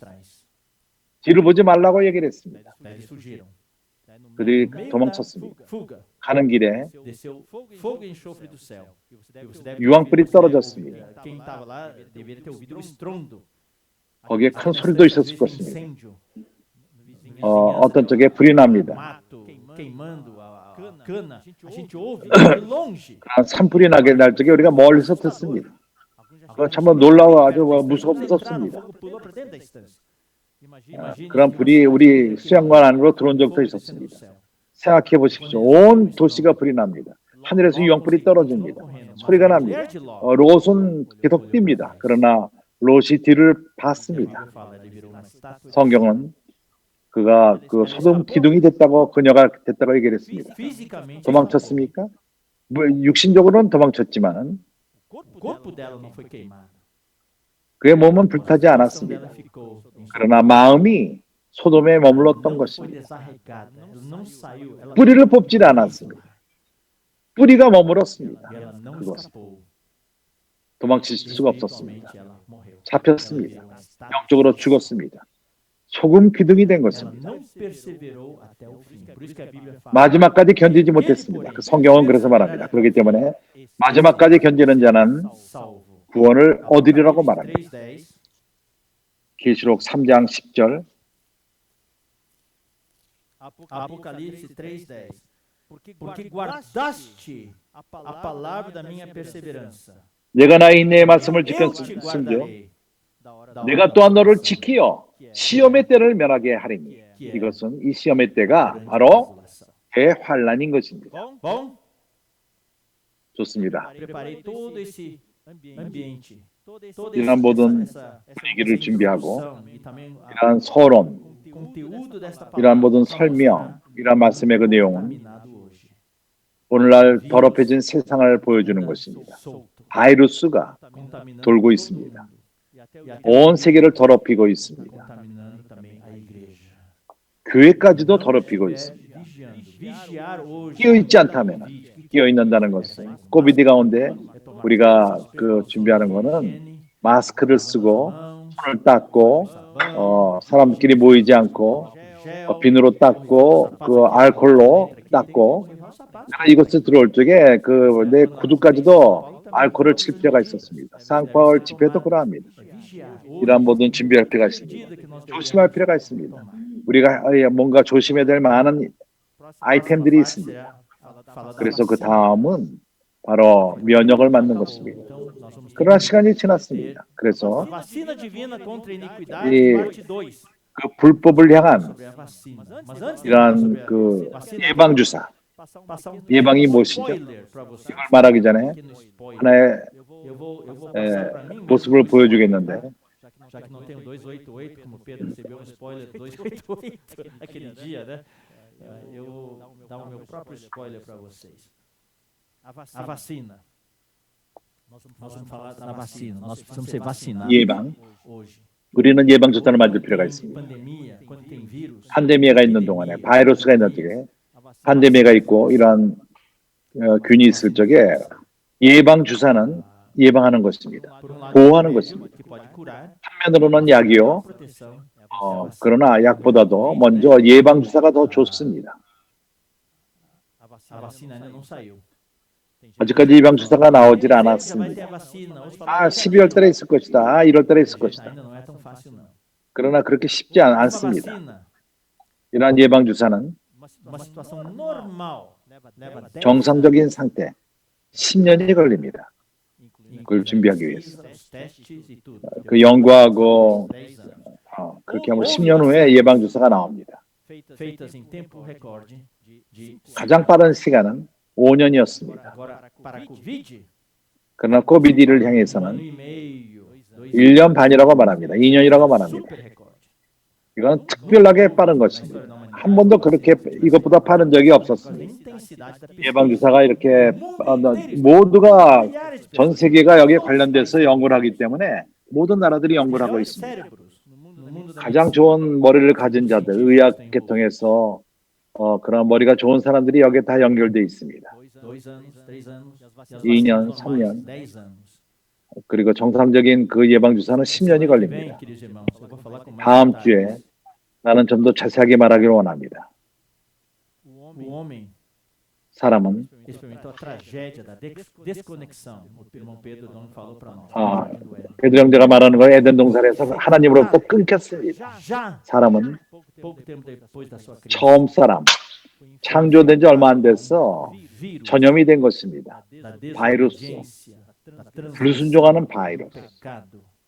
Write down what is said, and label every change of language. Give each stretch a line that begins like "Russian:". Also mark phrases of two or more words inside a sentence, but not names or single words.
Korean: 뒤를 보지 말라고 얘기를 했습니다. 그들이 도망쳤습니다.
Portuguese: Fuga.
Korean: 가는 길에
Portuguese: Desceu fogo e enxofre do céu.
Korean: 유황불이 떨어졌습니다.
Portuguese: Quem estava lá deveria ter ouvido o estrondo.
Korean: 거기에 큰 소리도 있었을 것입니다.
Portuguese: Incêndio.
Korean: 어떤 쪽에 불이 납니다.
Portuguese: Mato queimando a cana. A gente ouve de longe.
Korean: 산불이 나게 날 적에 우리가 멀리서 듣습니다. 그거 참 놀라워 아주 무섭습니다.
Portuguese: Fogo pulou para dentro da estância.
Korean: 그런 불이 우리 수양관 안으로 들어온 적도 있었습니다. 생각해 보십시오. 온 도시가 불이 납니다. 하늘에서 유황불이 떨어집니다. 소리가 납니다. 롯은 계속 뜁니다. 그러나 롯이 뒤를 봤습니다. 성경은 그가 그 소돔 기둥이 됐다고 그녀가 됐다고 얘기를 했습니다. 도망쳤습니까? 육신적으로는 도망쳤지만 O corpo dela não foi queimado. 그의 몸은 불타지 않았습니다. 그러나 마음이 소돔에 머물렀던 것입니다. 뿌리를 뽑지 않았습니다. 뿌리가 머물렀습니다. 그것은 도망칠 수가 없었습니다. 잡혔습니다. 영적으로 죽었습니다. 소금 기둥이 된 것입니다. 마지막까지 견디지 못했습니다. 그 성경은 그래서 말합니다. 그렇기 때문에 마지막까지 견디는 자는 구원을 얻으리라고 말합니다. 계시록 3장 10절
Portuguese: Apocalipse 3:10. Porque guardaste a palavra da minha perseverança.
Korean: 내가 나의 인내의 말씀을
Portuguese: Eu te
Korean: 지켰음즉
Portuguese: guardarei.
Korean: 내가 또한 너를 지키어 시험의 때를 면하게 하리니 이것은 이 시험의 때가 바로 대환란인 것입니다.
Portuguese: Bom,
Korean: 좋습니다.
Portuguese: preparei todo esse ambiente.
Korean: 이런 모든 분위기를 준비하고
Portuguese: e também
Korean: 이러한 서론,
Portuguese: conteúdo desta
Korean: 이러한
Portuguese: palavra
Korean: 모든
Portuguese: para
Korean: 설명,
Portuguese: mostrar
Korean: 이러한 말씀의 그 내용은
Portuguese: contaminado hoje.
Korean: 오늘날 더럽혀진 세상을 보여주는 것입니다.
Portuguese: Solto,
Korean: 바이러스가
Portuguese: contaminando
Korean: 돌고
Portuguese: todo
Korean: 있습니다.
Portuguese: mundo. E até
Korean: 온 세계를 더럽히고 있습니다.
Portuguese: contaminando também a igreja.
Korean: 교회까지도 더럽히고 있습니다.
Portuguese: Vigiar hoje.
Korean: 끼어있지 않다면 끼어있는다는 것은 코비드 가운데 우리가 그 준비하는 거는 마스크를 쓰고 손을 닦고 사람끼리 모이지 않고 비누로 닦고 그 알코올로 닦고 내가 이것을 들어올 적에 그 내 구두까지도 알코올을 칠 필요가 있었습니다. 상파울 집회도 그러합니다. 이러한 모든 준비할 필요가 있습니다. 조심할 필요가 있습니다. 우리가 뭔가 조심해야 될 많은 아이템들이 있습니다. 그래서 그 다음은 바로 면역을 맞는 것입니다. 그러나 시간이 지났습니다. 그래서
Portuguese: Vacina divina contra a
Korean: 이
Portuguese: iniquidade, parte 2.
Korean: 그 불법을 향한
Portuguese: Sobre a vacina. Mas antes de falar
Korean: 이러한
Portuguese: sobre a
Korean: 그
Portuguese: vacina,
Korean: 예방 주사
Portuguese: passar
Korean: 예방이
Portuguese: um
Korean: 무엇이죠?
Portuguese: spoiler para você.
Korean: 이걸 말하기 전에
Portuguese: Aqui no spoiler.
Korean: 하나의
Portuguese: Eu vou passar para mim
Korean: 모습을
Portuguese: mesmo,
Korean: 보여주겠는데
Portuguese: já que não tem o 288, como o Pedro recebeu um spoiler 288 aquele dia, né? Eu vou dar o meu próprio spoiler para vocês. A vacina. Nós vamos falar da vacina. Nós precisamos ser vacinados
Korean: 예방
Portuguese: hoje.
Korean: 우리는 예방 주사를 맞을 필요가
Portuguese: Tem
Korean: 있습니다.
Portuguese: pandemia, quando tem vírus,
Korean: 팬데미아가 있는 동안에 바이러스가 있는 적에 팬데미아가 있고 이러한 균이 있을 적에 예방 주사는 예방하는 것입니다.
Portuguese: por um lado,
Korean: 보호하는
Portuguese: é um
Korean: 것입니다.
Portuguese: remédio que pode curar,
Korean: 한면으로는 약이요.
Portuguese: proteção.
Korean: 그러나 약보다도 먼저 예방 주사가 더 좋습니다.
Portuguese: A vacina ainda não saiu.
Korean: 아직까지 예방 주사가 나오질
Portuguese: Já vai ter
Korean: 않았습니다.
Portuguese: a vacina. Outros 아, falaram,
Korean: 12월 달에 있을 것이다. 아, 1월 달에 있을
Portuguese: gente,
Korean: 것이다.
Portuguese: ainda não é tão fácil não.
Korean: 그러나 그렇게 쉽지
Portuguese: Uma
Korean: 않습니다.
Portuguese: vacina,
Korean: 이러한 예방 주사는
Portuguese: uma situação normal, leva 10
Korean: 정상적인 상태 10년이 걸립니다. 그걸
Portuguese: anos,
Korean: 준비하기 위해서.
Portuguese: os testes e tudo.
Korean: 그 연구하고
Portuguese: 10 anos.
Korean: 그렇게 하면 10년 후에 예방 주사가 나옵니다.
Portuguese: Feitas em tempo recorde de
Korean: 가장 빠른 시간은 5년이었습니다.
Portuguese: agora para a Covid,
Korean: 그러나 코비디를
Portuguese: um ano
Korean: 향해서는
Portuguese: e meio, 2
Korean: 1년 반이라고 말합니다. 2년이라고 말합니다.
Portuguese: super recorde.
Korean: 이건 특별하게 빠른 것입니다. 한 번도 그렇게 이것보다 빠른 적이
Portuguese: A
Korean: 없었습니다.
Portuguese: intensidade da pesquisa.
Korean: 예방 주사가 이렇게 모두가 전 세계가 여기에 관련돼서 연구를 하기 때문에 모든 나라들이 연구를 하고
Portuguese: Melhores
Korean: 있습니다.
Portuguese: cérebros no mundo da
Korean: 가장
Portuguese: medicina.
Korean: 좋은 머리를 가진 자들, 의학 계통에서 그런 머리가 좋은 사람들이 여기에 다 연결돼 있습니다.
Portuguese: 2 anos, 3 anos, e as
Korean: 2년,
Portuguese: vacinas normais,
Korean: 3년.
Portuguese: 10 anos.
Korean: 그리고 정상적인 그 예방 주사는 10년이
Portuguese: Bem,
Korean: 걸립니다.
Portuguese: queridos irmãos, eu vou falar com mais
Korean: 다음
Portuguese: detalhes.
Korean: 주에 나는 좀 더 자세하게 말하기를 원합니다.
Portuguese: O homem
Korean: 사람은
Portuguese: experimentou a tragédia da desconexão. O irmão Pedro não falou para nós. 아, Jardim do Éden.
Korean: 베드로 형제가 말하는 거 에덴 동산에서 하나님으로부터 끊겼습니다.
Portuguese: Já
Korean: 사람은
Portuguese: pouco tempo depois da sua criação,
Korean: 처음 사람 창조된 지 얼마 안 돼서
Portuguese: vírus
Korean: 전염이 된 것입니다.
Portuguese: da
Korean: 바이러스,
Portuguese: desobediência, da transgressão,
Korean: 불순종하는 바이러스,
Portuguese: pecado.